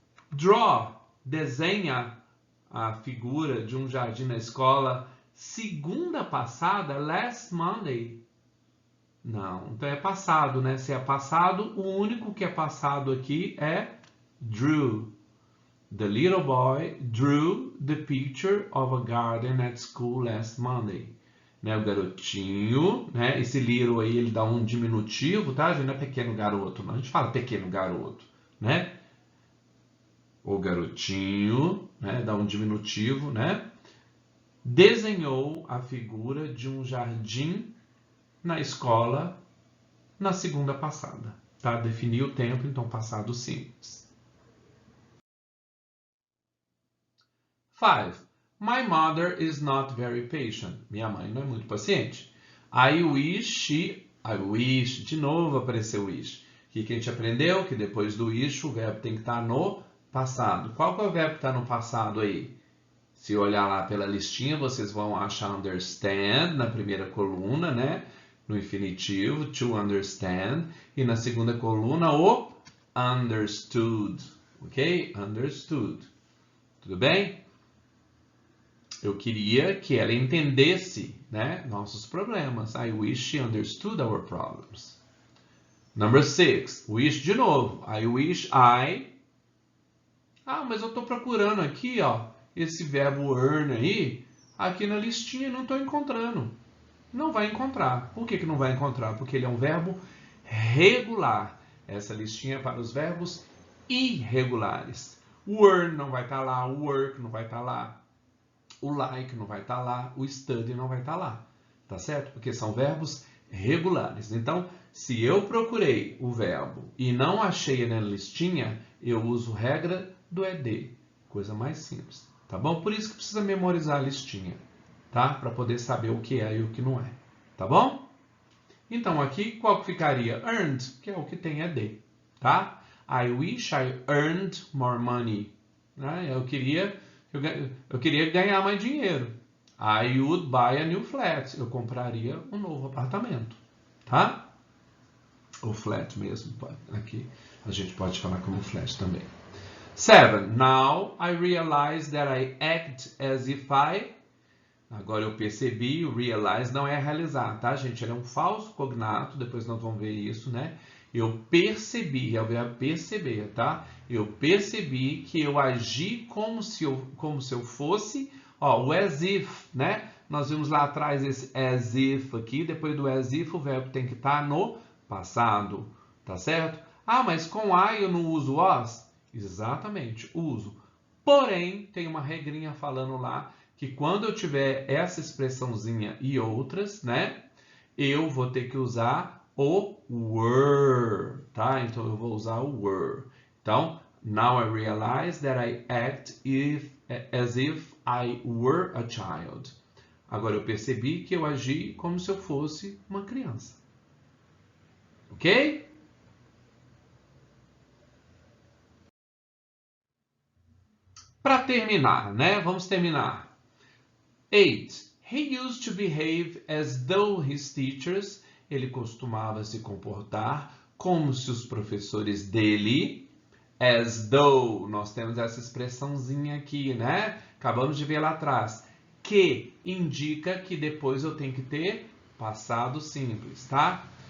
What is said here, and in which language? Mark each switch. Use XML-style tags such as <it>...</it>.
<pt>Draw, desenha a figura de um jardim na escola segunda passada,</pt> <en>last Monday.</en> <pt>Não, então é passado, né? Se é passado, o único que é passado aqui é drew.</pt> <en>The little boy drew the picture of a garden at school last Monday.</en> <pt>Né? O garotinho, né? Esse little aí, ele dá um diminutivo, tá? A gente não é pequeno garoto, não. A gente fala pequeno garoto, né? O garotinho, né, dá um diminutivo, né, desenhou a figura de um jardim na escola na segunda passada. Tá? Defini o tempo, então passado simples. 5.</pt> <en>My mother is not very patient.</en> <pt>Minha mãe não é muito paciente. I wish, de novo apareceu wish. O que a gente aprendeu? Que depois do wish o verbo tem que estar no passado. Qual que é o verbo que está no passado aí? Se olhar lá pela listinha, vocês vão achar understand na primeira coluna, né? No infinitivo, to understand. E na segunda coluna, o understood. Ok? Understood. Tudo bem? Eu queria que ela entendesse, né, nossos problemas.</pt> <en>I wish she understood our problems. Number 6. Wish</en> <pt>de novo.</pt> <en>I wish I...</en> <pt>Ah, mas eu estou procurando aqui, ó, esse verbo earn aí, aqui na listinha, não estou encontrando. Não vai encontrar. Por que não vai encontrar? Porque ele é um verbo regular. Essa listinha é para os verbos irregulares. O earn não vai estar lá, o work não vai estar lá, o like não vai estar lá, o study não vai estar lá. Tá certo? Porque são verbos regulares. Então, se eu procurei o verbo e não achei na listinha, eu uso regra do ED. Coisa mais simples. Tá bom? Por isso que precisa memorizar a listinha. Tá? Para poder saber o que é e o que não é. Tá bom? Então, aqui, qual que ficaria? Earned, que é o que tem ED. Tá?</pt> <en>I wish I earned more money.</en> <pt>Né? Eu queria ganhar mais dinheiro.</pt> <en>I would buy a new flat.</en> <pt>Eu compraria um novo apartamento. Tá? Ou flat mesmo. Aqui a gente pode falar como flat também. 7.</pt> <en>Now I realize that I act as if I...</en> <pt>Agora eu percebi, o realize não é realizar, tá, gente? Ele é um falso cognato, depois nós vamos ver isso, né? Eu percebi, é o verbo perceber, tá? Eu percebi que eu agi como se eu fosse, ó, o as if, né? Nós vimos lá atrás esse as if aqui, depois do as if o verbo tem que estar no passado, tá certo? Ah, mas com I eu não uso was? Exatamente, uso. Porém, tem uma regrinha falando lá que quando eu tiver essa expressãozinha e outras, né? Eu vou ter que usar o were, tá? Então, eu vou usar o were.</pt> <en>Então, now I realize that I act as if I were a child.</en> <pt>Agora, eu percebi que eu agi como se eu fosse uma criança. Ok? Para terminar, né? Vamos terminar.</pt> <en>8. He used to behave as though his teachers</en> <pt>ele costumava se comportar como se os professores dele, as though, nós temos essa expressãozinha aqui, né? Acabamos de ver lá atrás, que indica que depois eu tenho que ter passado simples, tá?</pt>